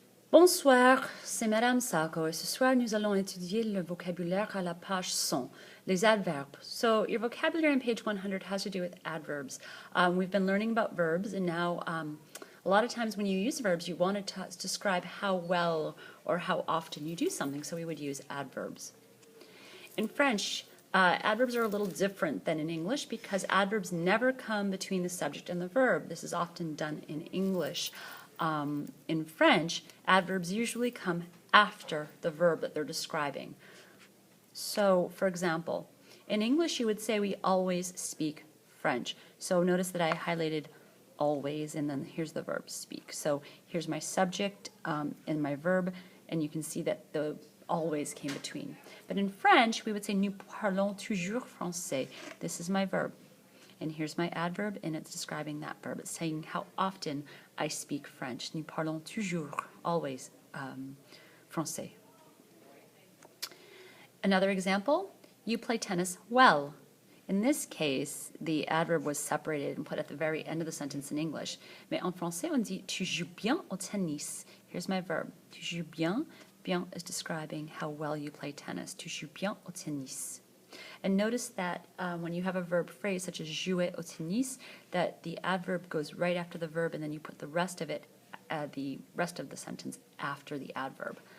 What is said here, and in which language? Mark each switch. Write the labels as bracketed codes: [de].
[fr] Bonsoir, c'est Madame Sako et ce soir nous allons étudier le vocabulaire à la page 100, les adverbs. [en] So your vocabulary on page 100 has to do with adverbs. We've been learning about verbs and now a lot of times when you use verbs you want to describe how well or how often you do something, so we would use adverbs. In French, adverbs are a little different than in English because adverbs never come between the subject and the verb. This is often done in English. In French, adverbs usually come after the verb that they're describing. So, for example, in English you would say we always speak French. So notice that I highlighted always and then here's the verb speak. So here's my subject and my verb, and you can see that the always came between. But in French we would say [fr] nous parlons toujours français. [en] This is my verb. And here's my adverb, and it's describing that verb. It's saying how often I speak French. Nous parlons toujours, always, français. Another example, you play tennis well. In this case, the adverb was separated and put at the very end of the sentence in English. [fr] Mais en français, on dit tu joues bien au tennis. [en] Here's my verb. [fr] Tu joues bien. [en] Bien is describing how well you play tennis. [fr] Tu joues bien au tennis. [en] And notice that when you have a verb phrase such as [fr] jouer au tennis, [en] that the adverb goes right after the verb and then you put the rest of it, the rest of the sentence after the adverb.